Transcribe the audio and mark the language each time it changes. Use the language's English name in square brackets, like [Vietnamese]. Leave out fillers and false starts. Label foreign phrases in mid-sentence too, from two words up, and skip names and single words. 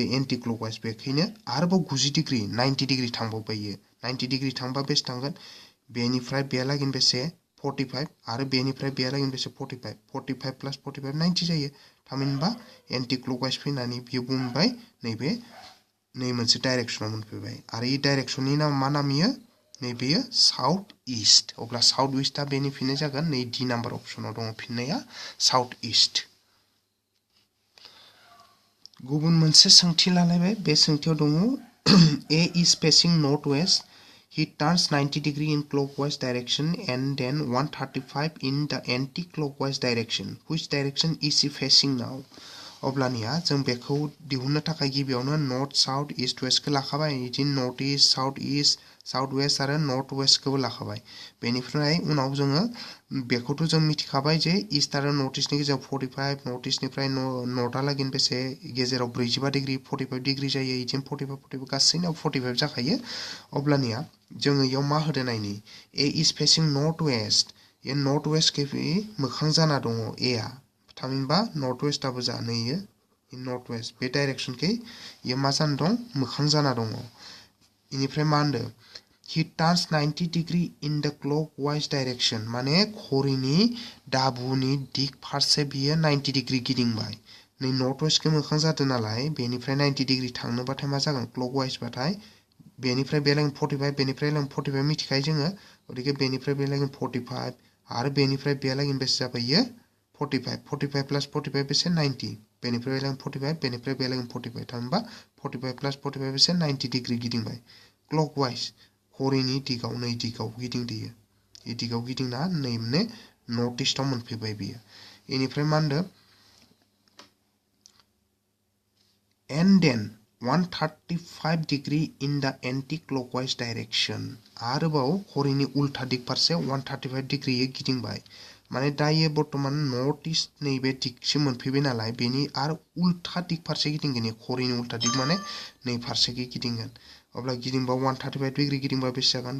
[English] anti clockwise [Bodo] बेखायनो आरोबाव [English] 90 degree 90 degree [Bodo] थांबावबाय इयो 90 डिग्री थांबा बेसे थांगोन बेनिफ्राय बेलागै बेसे 45 आरो बेनिफ्राय बेलागै बेसे [English] 45 plus 45 90 [Bodo] जायो थामहिनबा [English] anti clockwise [Bodo] फैनानै बियो बुंबाय नैबे नै मोनसे डाइरेक्शनाव मोनफैबाय आरो इ डाइरेक्शननि नाम मा नाम इयो नैबेयो [English] south east [Bodo] अब्ला [English] south east [Bodo] बेनि फिननाय जागोन नै [English] D number option [Bodo] दङ फिननाया [English] south east [Bodo] गुबुन मोनसे सोंथि लालायबाय बे सोंथियाव दङ [English] A is facing northwest he turns 90 degree in clockwise direction and then 135 in the anti-clockwise direction which direction is he facing now [Bodo] अब्लानिया जों बेखौ दिहुननो थाखाय गिबियावनो [English] north south east west [Bodo] खौ लाखाबाय इदिन [English] north east south west [Bodo] आरो [English] north west [Bodo] खौबो लाखाबाय बेनिफ्राय उनाव जोङो बेखौथ' जों मिथिखाबाय जे ईस्ट आरो नर्थ ईस्टनि गेजेराव [English] 45 north east [Bodo] नर्थआ लागै बेसे गेजेराव [English] 45 degree 45 degree [Bodo] जायो इदिन 45 गासैनाव 45 जाखायो अब्लानिया जोङो इयाव मा होदो नायनि [English] A is facing north west A north west [Bodo] खै मोखां जाना दङ A आ थामहिनबा [English] north west [Bodo] जानैयो इन [English] north west [Bodo] बे डाइरेक्शनखै इयो मा जाना दं मोखां जाना दङ इनिफ्राय मा होनदो [English] he turns 90 degree in the clockwise direction [Bodo] माने घरिनि दाबुनि दिग फारसे बियो [English] 90 degree [Bodo] गिदिंबाय नै [English] north west [Bodo] मोखां जादों नालाय बेनिफ्राय [English] 90 degree [Bodo] थांनोबाथाय मा जागोन क्लकवाइज बाथाय बेनिफ्राय बे लाइन 45 बेनिफ्राय लाइन 45 मिथिखायो जोङो गथिखे बेनिफ्राय बे लाइन 45 आरो बेनिफ्राय बे लाइन बेसे जाबायो [English] 45 plus 45 [Bodo] बेसे 90 बेनिफ्राय लाइन 45 बेनिफ्राय बे लाइन 45 थामहिनबा [English] 45 plus 45 [Bodo] बेसे [English] 90 degree [Bodo] गिदिंबाय क्लकवाइज घरिनि दिगाव नै दिगाव गिदिंदोयो इ दिगाव गिदिंना नै माने [English] north east [Bodo] मोनफैबाय बियो इनिफ्राय मा होनदो [English] and then 135 degree in the anti-clockwise direction [Bodo] आरोबाव घरिनि उल्था दिग फारसे [English] 135 degree [Bodo] गिदिंबाय माने दायो बर्तमान [English] north east [Bodo] नैबे दिगसिम मोनफैबाय नालाय बेनि आरो उल्था दिग फारसे गिदिंगोन घरिनि उल्था दिग माने नै फारसेखै गिदिंगोन अब्ला गिदिंबा [English] 135 degree [Bodo] गिदिंबा बेसे जागोन